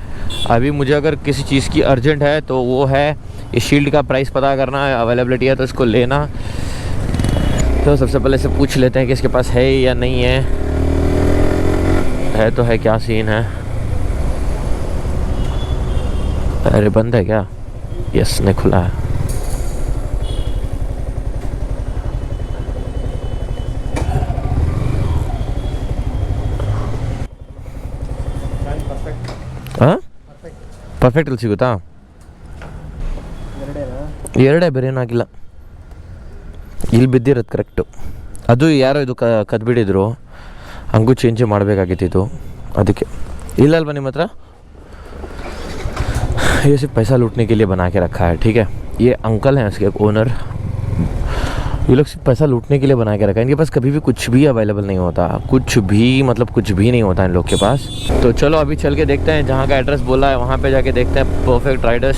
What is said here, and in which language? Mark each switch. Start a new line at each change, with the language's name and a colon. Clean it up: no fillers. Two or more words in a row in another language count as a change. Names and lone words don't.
Hindi: अभी मुझे अगर किसी चीज़ की अर्जेंट है तो वो है इस शील्ड का प्राइस पता करना है, अवेलेबिलिटी है तो इसको लेना। तो सबसे पहले से पूछ लेते हैं कि इसके पास है या नहीं है तो है, क्या सीन है। अरे बंद है क्या? यस, नहीं खुला है।
Kannada: ಪರ್ಫೆಕ್ಟ್ ಅಲ್ಲಿ ಸಿಗುತ್ತಾ? ಎರಡೇ ಬೇರೆ ಏನಾಗಿಲ್ಲ, ಇಲ್ಲಿ ಬಿದ್ದಿರೋದು ಕರೆಕ್ಟು. ಅದು ಯಾರೋ ಇದು ಕದ್ಬಿಟ್ಟಿದ್ರು, ಹಂಗೂ ಚೇಂಜ್ ಮಾಡಬೇಕಾಗಿತ್ತು ಅದಕ್ಕೆ. ಇಲ್ಲಲ್ವಾ ನಿಮ್ಮ ಹತ್ರ?
Hindi: ये सिर्फ पैसा लूटने के लिए बना के रखा है, ठीक है। ये अंकल हैं इसके ओनर, ये लोग सिर्फ पैसा लूटने के लिए बना के रखा है। इनके पास कभी भी कुछ भी अवेलेबल नहीं होता, कुछ भी, मतलब कुछ भी नहीं होता इन लोग के पास। तो चलो अभी चल के देखते हैं, जहाँ का एड्रेस बोला है वहाँ पे जाके देखते हैं परफेक्ट राइडर्स।